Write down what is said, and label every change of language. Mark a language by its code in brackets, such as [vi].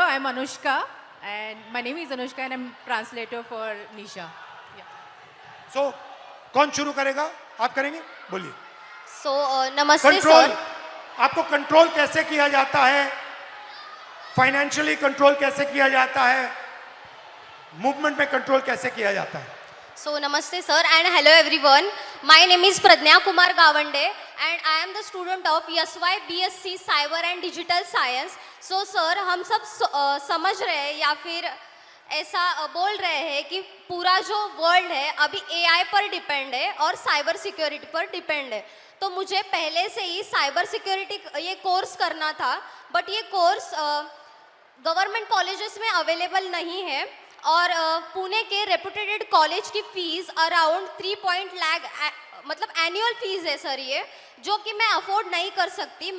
[en] I'm Anushka, and my name is Anushka, and I'm translator for Nisha. Yeah. [hi] So, कौन शुरू करेगा? आप करेंगे? बोलिए। So, नमस्ते कंट्रोल, सर। आपको कंट्रोल कैसे किया जाता है? फाइनेंशियली कंट्रोल कैसे किया जाता है? मूवमेंट में कंट्रोल कैसे किया जाता है? [en] So, namaste sir and hello everyone. My name is Pradnya Kumar Gawande and I am the student of YSY BSc Cyber and Digital Science. So sir, [hi] हम सब समझ रहे हैं या फिर ऐसा बोल रहे हैं कि पूरा जो वर्ल्ड है अभी एआई पर डिपेंड है और साइबर सिक्योरिटी पर डिपेंड है। तो मुझे पहले से ही साइबर सिक्योरिटी ये कोर्स करना था, बट ये कोर्स गवर्नमेंट कॉलेजेस में अवेलेबल नहीं है और पुणे के रेपुटेड कॉलेज की फीस अराउंड 3 लाख मतलब एनुअल फीस है सर ये, जो कि मैं अफोर्ड नहीं कर सकती।